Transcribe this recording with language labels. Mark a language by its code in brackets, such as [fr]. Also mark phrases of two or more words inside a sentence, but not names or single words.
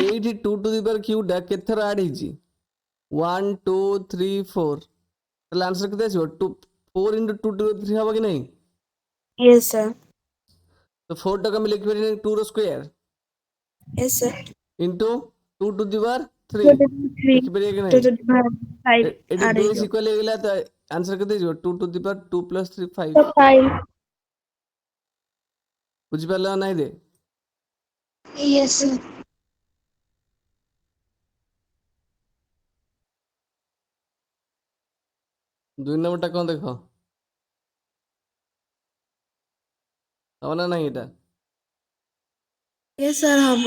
[or] ଏଇଠି 2 [en] to the power [or] କ୍ୟୁଟା କେତେ ଥର ଆଡ୍ ହେଇଛି? 1 2 3 4। ତାହେଲେ ଆନ୍ସର କେତେ ଆସିବ? 4 ଇଣ୍ଟୁ 2 ଟୁ 3 ହବ କି ନାହିଁ? [en] Yes sir. [or] ତ 4 ଟାକୁ ଆମେ ଲେଖିପାରିବା 2 ର ସ୍କୋୟାର [en] Yes sir. into 2 to the power 3 2 to the 3 [or] ଲେଖିପାରିବା କି 2 ନାହିଁ? [en] to the power 5 [or] ଏଠି ଆଡ୍ ବେସ୍ ହେଇଯିବ। ଇକ୍ୱାଲ ହେଇଗଲା ତ ଆନ୍ସର କେତେ ହେଇଯିବ? 2 [en] to the power [or] 2 ପ୍ଲସ୍ 3 5। ତ 5 ବୁଝିପାରିଲ ନା ନାହିଁ ରେ? [en] Yes, sir. [or] 2 ନମ୍ବରଟା କ'ଣ ଦେଖ? ହବ ନା ନାହିଁ ଏଇଟା? [en] Yes sir ହବ।